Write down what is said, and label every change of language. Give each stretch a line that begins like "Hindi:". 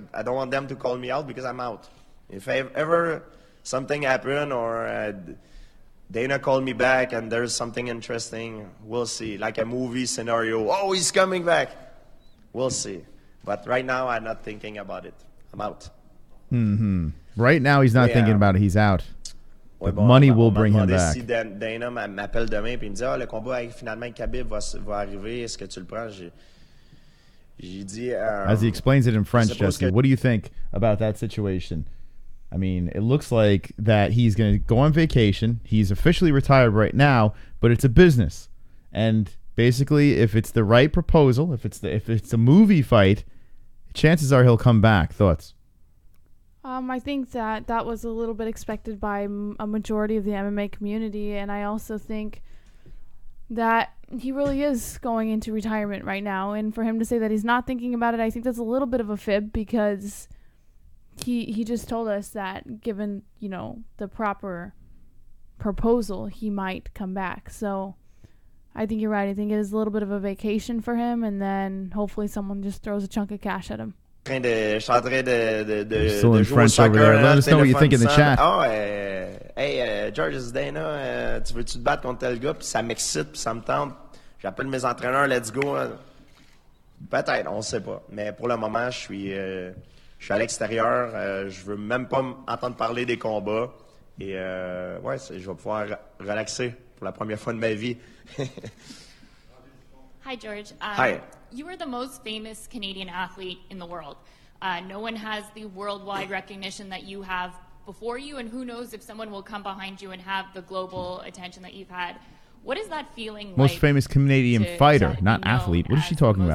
English: I don't want them to call me out because I'm out. If ever something happen or Dana called me back and there's something interesting, we'll see. Like a movie scenario. Oh, he's coming back. We'll see. But right now, I'm not thinking about it. I'm out. Right now, he's not thinking about it. He's out. But money will bring him back.
French: Si Dana m'appelle demain et il me dit, le combat finalement avec Khabib va arriver, est-ce que tu le prends? J'ai dit,
English: as he explains it in French, Jesse, what do you think about that situation? I mean, it looks like that he's going to go on vacation. He's officially retired right now, but it's a business. And basically, if it's the right proposal, if it's a movie fight, chances are he'll come back. Thoughts? I think that was a little bit expected by a majority of the MMA community, and I also think that he really is going into retirement right now. And for him to say that he's not thinking about it, I think that's a little bit of a fib, because he just told us that given, the proper proposal, he might come back. So I think you're right. I think it is a little bit of a vacation for him, and then hopefully someone just throws a chunk of cash at him.
French: Je suis en train de
English: still in French over there. Let us know what you think in the chat.
French: Oh, hey, Georges Dana, tu veux-tu te battre contre tel gars? Puis ça m'excite, puis ça me tente. J'appelle mes entraîneurs,
English: let's go.
French: Peut-être, on ne sait pas. Mais pour le moment, je suis à l'extérieur. Je veux même pas entendre parler des combats. Et ouais, je vais pouvoir relaxer pour la première fois de ma vie.
English: Hi, George. Hi. You are the most famous Canadian athlete in the world. No one has the worldwide recognition that you have before you, and who knows if someone will come behind you and have the global attention that you've had. What is that feeling most like? famous Canadian fighter, not athlete. What is she talking about?